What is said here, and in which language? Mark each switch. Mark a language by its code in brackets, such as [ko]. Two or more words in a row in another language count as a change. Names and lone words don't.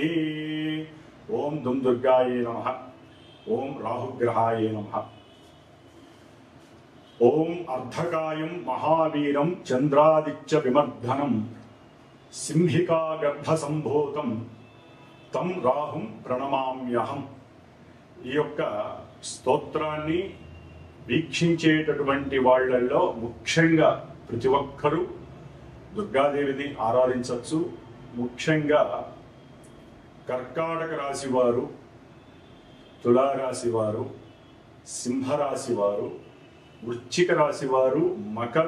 [sa] ओम दुं दुर्गायै नमः। ओम राहुग्रहाय नमः। ओम अर्धकायं महावीरं चंद्रादित्य विमर्दनं सिंहिका गर्भसंभूतं तं राहुं प्रणमाम्यहं। [te] ఈ యొక్క స్తోత్రాన్ని వీక్షించేటటువంటి వాళ్ళల్లో ముఖ్యంగా ప్రతి ఒక్కరూ దుర్గాదేవిని ఆరాధించవచ్చు. ముఖ్యంగా కర్కాటక రాశి వారు, తులారాశి వారు, సింహరాశి వారు, వృశ్చిక రాశి వారు, మకర,